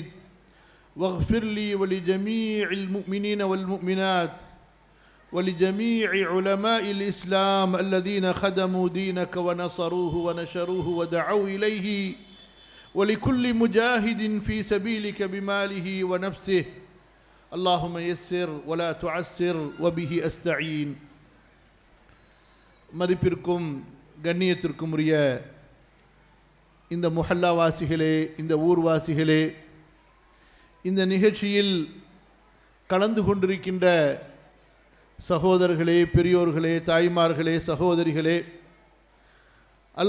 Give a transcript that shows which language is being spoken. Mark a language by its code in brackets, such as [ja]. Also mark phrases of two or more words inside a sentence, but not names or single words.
[ar] واغفر لي ولجميع المؤمنين والمؤمنات ولجميع علماء الإسلام الذين خدموا دينك ونصروه ونشروه ودعوا إليه ولكل مجاهد في سبيلك بماله ونفسه. اللهم يسر ولا تعسر وبه أستعين. [ta] மதிப்பிற்கும் கண்ணியத்திற்கும் உரிய இந்த முஹல்லா வாசிகளே, இந்த ஊர்வாசிகளே, இந்த நிகழ்ச்சியில் கலந்து கொண்டிருக்கின்ற சகோதரர்களே, பெரியோர்களே, தாய்மார்களே, சகோதரிகளே, அல்